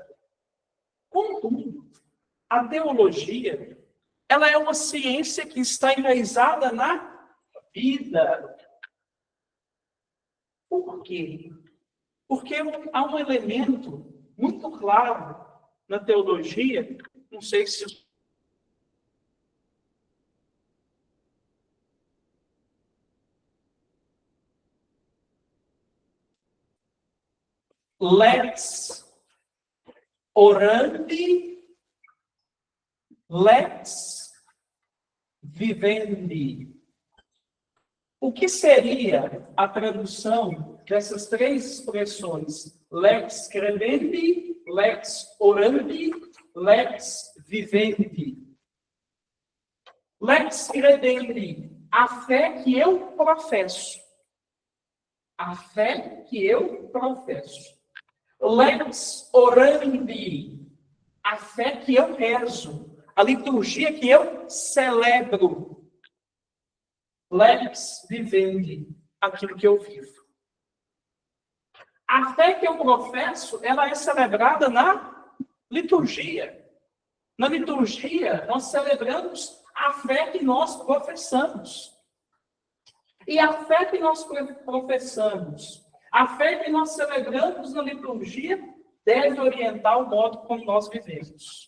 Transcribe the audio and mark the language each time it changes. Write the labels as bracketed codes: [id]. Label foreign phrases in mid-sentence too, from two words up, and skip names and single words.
[pt] Contudo, a teologia, ela é uma ciência que está enraizada na vida. Por quê? Porque há um elemento muito claro na teologia, não sei se [la] lex orandi, lex vivendi. [pt] O que seria a tradução dessas três expressões? [la] Lex credendi, lex orandi, lex vivendi. Lex credendi, [pt] a fé que eu professo. A fé que eu professo. [la] Lex orandi, [pt] a fé que eu rezo. A liturgia que eu celebro. [la] Lex vivendi, [pt] aquilo que eu vivo. A fé que eu professo, ela é celebrada na liturgia. Na liturgia, nós celebramos a fé que nós professamos. E a fé que nós professamos, a fé que nós celebramos na liturgia, deve orientar o modo como nós vivemos.